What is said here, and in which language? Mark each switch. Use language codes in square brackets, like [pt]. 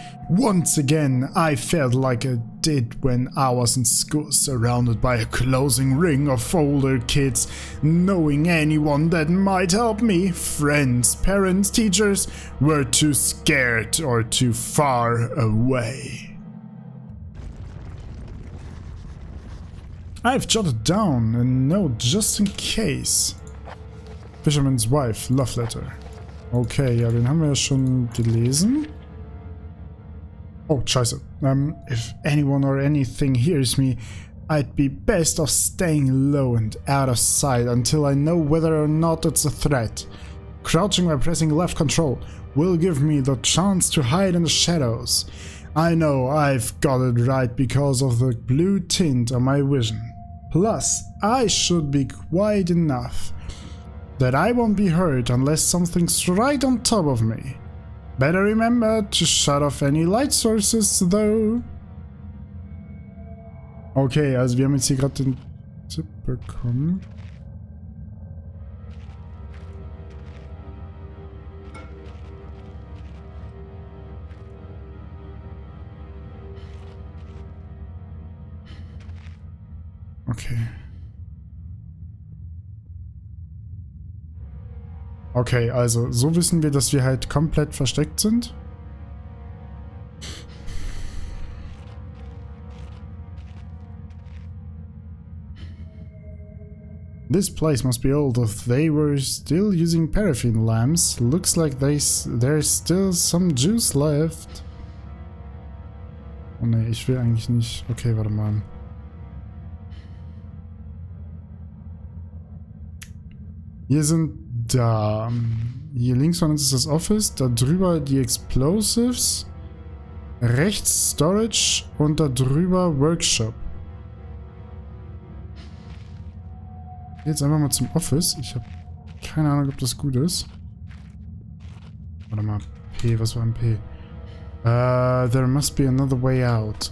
[en] Once again, I felt like I did when I was in school, surrounded by a closing ring of older kids, knowing anyone that might help me, friends, parents, teachers, were too scared or too far away. I've jotted down a note just in case. Fisherman's Wife, Love Letter. [de] Okay, ja, den haben wir ja schon gelesen. Oh, scheiße. [en] If anyone or anything hears me, I'd be best off staying low and out of sight until I know whether or not it's a threat. Crouching by pressing left control will give me the chance to hide in the shadows. I know I've got it right because of the blue tint on my vision. Plus, I should be quiet enough that I won't be hurt unless something's right on top of me. Better remember to shut off any light sources, though. [de] Okay, also wir haben jetzt hier gerade den Tipp bekommen. Okay. Okay, also so wissen wir, dass wir halt komplett versteckt sind. [en] This place must be old if they were still using paraffin lamps. Looks like there's still some juice left. [de] Oh ne, ich will eigentlich nicht. Okay, warte mal. Hier sind da. Hier links von uns ist das Office, da drüber die Explosives, rechts Storage und da drüber Workshop. Jetzt einfach mal zum Office. Ich habe keine Ahnung, ob das gut ist. Warte mal. P, was war ein P? [en] There must be another way out.